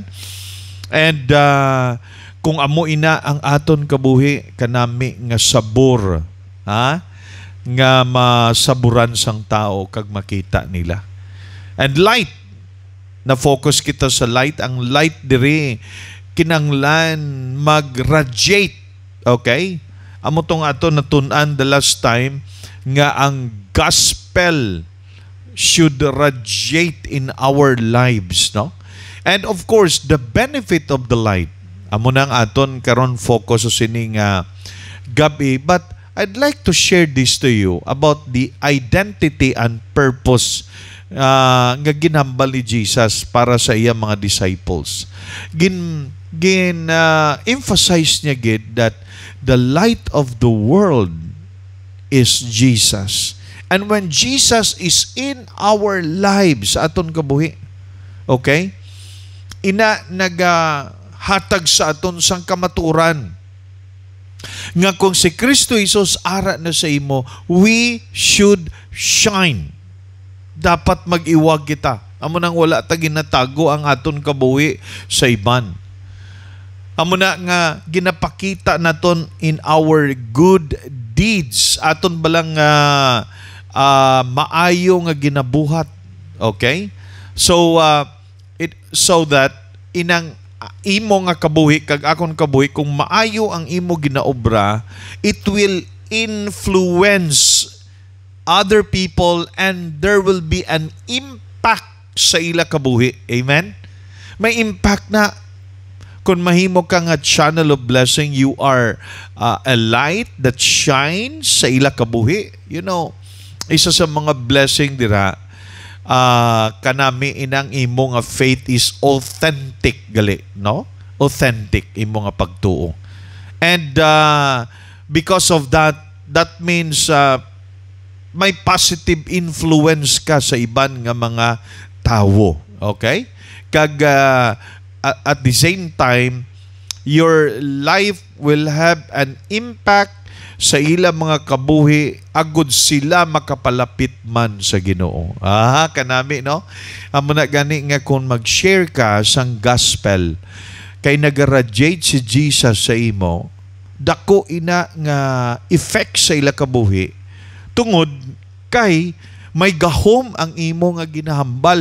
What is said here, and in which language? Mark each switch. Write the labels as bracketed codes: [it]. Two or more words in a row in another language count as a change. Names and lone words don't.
[hil] And kung amo ina ang aton kabuhi, kanami nga sabor, nga masaburan sang tao kag makita nila. And light, na focus kita sa light. Ang light diri kinanglan mag-radiate, okay? Amo tong aton natun-an [en] the last time [hil] nga ang gospel [en] should radiate in our lives, [hil] no? [en] And of course, the benefit of the light. [hil] Amo nang aton karon focus sa sining gabi, [en] but I'd like to share this to you about the identity and purpose [hil] nga ginhambal ni Jesus para sa iyang mga disciples. [en] Emphasize [hil] niya gid [en] that the light of the world is Jesus. And when Jesus is in our lives, [hil] aton kabuhi, okay? Nagahatag sa aton sang kamaturan nga kung si Kristo Jesus ara na sa imo, [en] we should shine. [hil] Dapat mag-iwag kita. Amo nang wala ta ginatago ang aton kabuhi sa iban. Amo na nga ginapakita naton [en] in our good deeds, [hil] aton balang maayo nga ginabuhat. Okay? So so that inang imo nga kabuhi kag akon kabuhi, kung maayo ang imo ginaobra, [en] it will influence other people and there will be an impact [hil] sa ila kabuhi. [en] Amen? [hil] May impact na. Kung mahimo ka nga [en] channel of blessing, you are a light that shines [hil] sa ila kabuhi. [en] You know, [hil] isa sa mga blessing dira, kanami inang imo nga [en] faith is authentic [hil] gali, no? Authentic imo nga pagtuo. [en] And because of that, that means may positive influence [hil] ka sa iban nga mga tawo. [en] Okay? [hil] Kag [en] at the same time, your life will have an impact [hil] sa ilang mga kabuhi agud sila makapalapit man sa Ginoo. Kanami no. Amo na gani nga kung mag-share ka sang gospel kay nagaradiate si Jesus sa imo, dako ina nga effect sa ila kabuhi tungod kay may gahom ang imo nga ginahambal.